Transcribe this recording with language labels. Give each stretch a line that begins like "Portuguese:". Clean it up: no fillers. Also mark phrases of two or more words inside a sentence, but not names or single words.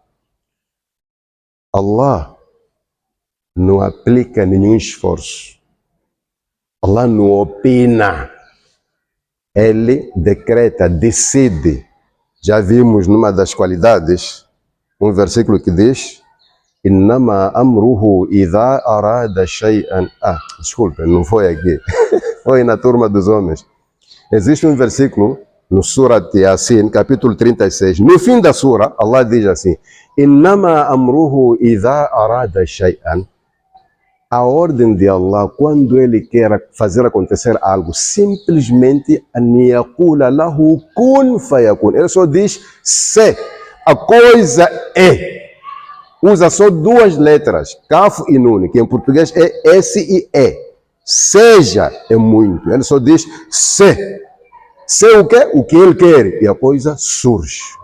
Portuguese: Allah não aplica nenhum esforço. Allah não opina. Ele decreta, decide. Já vimos numa das qualidades, um versículo que diz,
Arabic: إنما أمره إذا أراد شيئا.
Portuguese: Desculpa, não foi aqui. Foi na turma dos homens. Existe um versículo no Surat Yasin, capítulo 36. No fim da sura, Allah diz assim,
Arabic: إنما أمره إذا أراد شيئا.
Portuguese: A ordem de Allah, quando Ele quer fazer acontecer algo, simplesmente
Arabic: أن يقول له كن فيكون.
Portuguese: Ele só diz se. A coisa é. Usa só duas letras, Kaf e Nun, que em português é S e E. Seja é muito. Ele só diz se. Se o quê? O que ele quer. E a coisa surge.